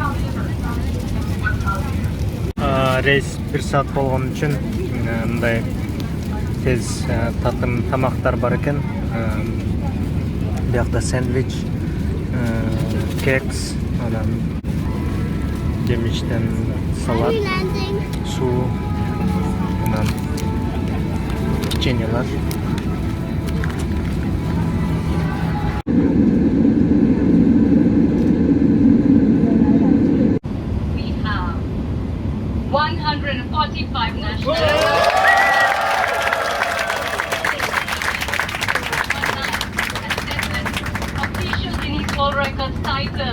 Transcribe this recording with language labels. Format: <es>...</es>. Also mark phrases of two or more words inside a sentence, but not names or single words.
<ky>Рейс 1 саат болгон үчүн мындай тез татым тамактар бар экен. Биякта сэндвич, кекс, анан жемиштен салат, суу, анан печеньелер.</ky> <en>We have 145 nationalities. Official Guinness World Record title.</en>